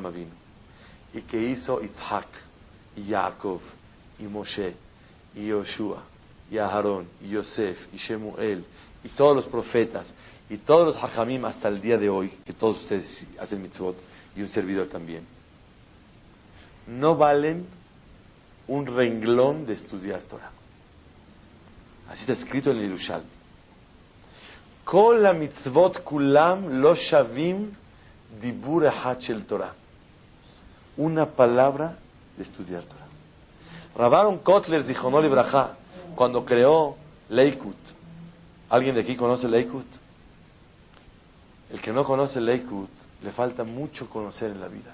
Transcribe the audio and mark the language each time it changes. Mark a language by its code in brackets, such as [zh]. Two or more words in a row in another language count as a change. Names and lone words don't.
[es] Avinu y que hizo Yitzhak y Jacob y Moshe y Yoshua y Aharón y Yosef y Shemuel y todos los profetas y todos los hajamim hasta el día de hoy, que todos ustedes hacen mitzvot y un servidor también, no valen un renglón de estudiar Torah. Así está escrito en el Yerushalmi. [he] כל המצוות כולם לא שווים דיבור אחד של תורה. [es] Una palabra de estudiar Torah. Rav Aaron Kotler, [he] זכרונו לברכה, [es] cuando creó Leikut. ¿Alguien de aquí conoce Leikut? El que no conoce Leikut, le falta mucho conocer en la vida.